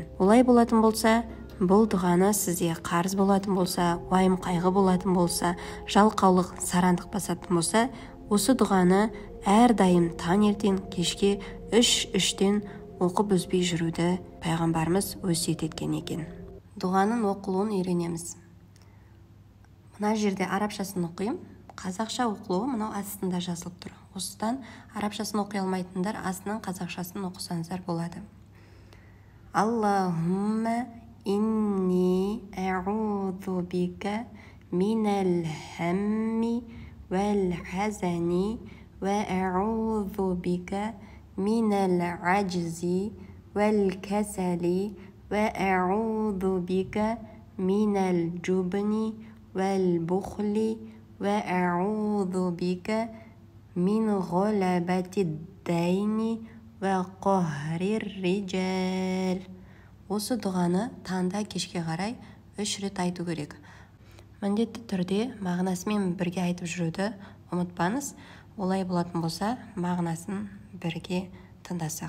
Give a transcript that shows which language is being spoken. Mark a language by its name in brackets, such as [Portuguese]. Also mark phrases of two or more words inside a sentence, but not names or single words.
[Kazakh] Олай болатын болса, бұл дұғаны сізде қарыз болатын болса, уайым қайғы болатын болса, жалқаулық, сарандық басатын болса, осы дұғаны әрдайым таңертең кешке 3-3-тен оқып үзбей жүруді пайғамбарымыз өсиет еткен екен. Дұғаның оқылуын үйренеміз. Мына жерде арабшасын оқимын, қазақша оқылуы мынау астында жазылып тұр. Осыдан арабшасын оқи алмайтындар астынан қазақшасын оқысаңыздар болады. [Arabic] اللهم إني أعوذ بك من الهم وال حزن وأعوذ بك من العجز والكسل وأعوذ بك من الجبن والبخل وأعوذ بك من غلبة الدين وقهر الرجال. [Kazakh] Осы дұғаны таңда кешке қарай 3 рет айту керек. Міндетті түрде мағынасымен бірге айтып жүруді ұмытпаңыз. Олай болатын болса, мағынасын бірге тыңдасақ.